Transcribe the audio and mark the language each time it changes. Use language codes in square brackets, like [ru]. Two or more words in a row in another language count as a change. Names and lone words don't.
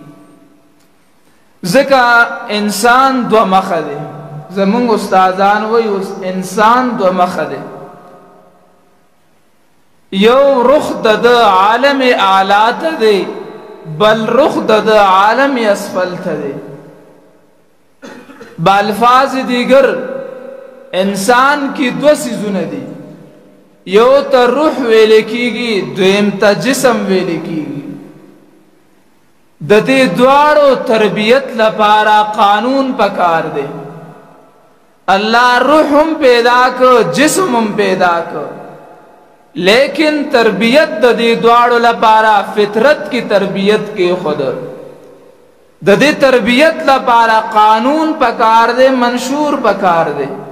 [ps] ځکه انسان دو مخه دی. زمونږ استادان وایي انسان دو مخه دی، یو رخ د عالم اعلی ته دی، بل رخ د عالم اسفل ته دی. [fa] بالفاظ دیگر [ps] انسان کی دو سیزونه دي، یو ته روح ویل کیږي، دویم ته جسم ویل کیږي. د دې دواړو تربیت لپاره قانون پکار دی. الله روح هم پیدا کړ، جسم هم پیدا کړ، لیکن تربیت د دې دواړو لپاره فطرت کی تربیت کې خود د دې تربیت لپاره قانون پکار دی، منشور پکار دی.